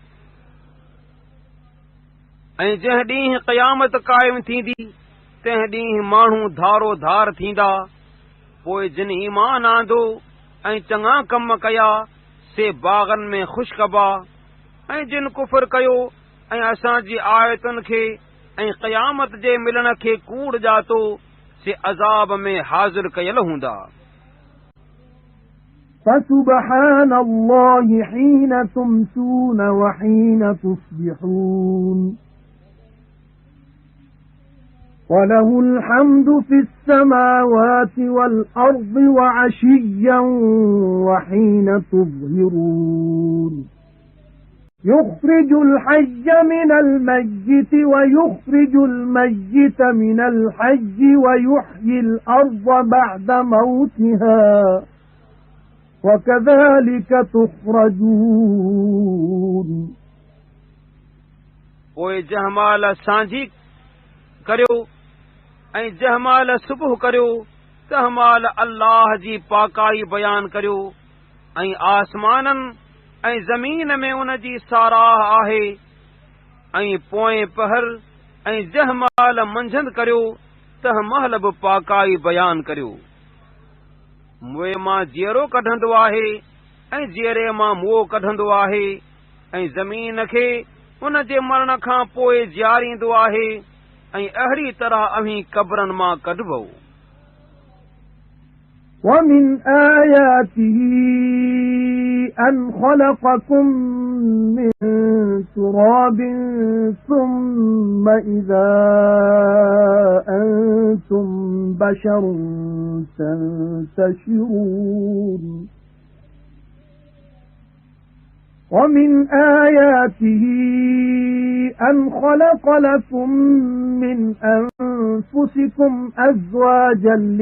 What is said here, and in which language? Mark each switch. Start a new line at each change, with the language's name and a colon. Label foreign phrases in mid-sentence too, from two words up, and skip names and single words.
Sindhi: ऐं जंहिं ॾींहुं क़यामत क़ाइम थींदी तंहिं ॾींहुं माण्हू धारो धार थींदा पोइ जिन ईमान आंदो ऐं चङा कम कया से बाग़नि में ख़ुशि कबा ऐं जिन कुफ़र कयो ऐं असांजी आयतुनि खे ऐं क़यामत जे मिलण खे कूड़ ॼातो से अज़ाब में हाज़िर कयल हूंदा।
Arabic: فسبحان الله حين تمسون وحين تصبحون وله الحمد في السماوات والأرض وعشيا وحين تظهرون يخرج الحي من الميت ويخرج الميت من الحي ويحيي الأرض بعد موتها وكذلك تخرجون
Sindhi: पोइ जहमाल सांझी करियो ऐं जहमाल सुबुह करियो तहमाल अल्लाह जी पाकाई बयान करियो ऐं आसमाननि ऐं ज़मीन में उन जी साराह आहे ऐं पोएं पहर ऐं जहमाल मंझंदि करियो तहमाल बि पाकाई बयान करियो मुंहुं मां जीअरो कढंदो आहे ऐं जीअरे मां मुंहुं कढंदो आहे ऐं ज़मीन खे उन जे मरण खां पोइ जीआरींदो आहे ऐं अहिड़ी तरह अव्हीं कब्रनि मां कढबो।
Arabic: ومن آياته أن خلقكم من تراب ثم إذا أنتم بشر تنتشرون ومن آياته أن خلق لكم من أنفسكم أزواجا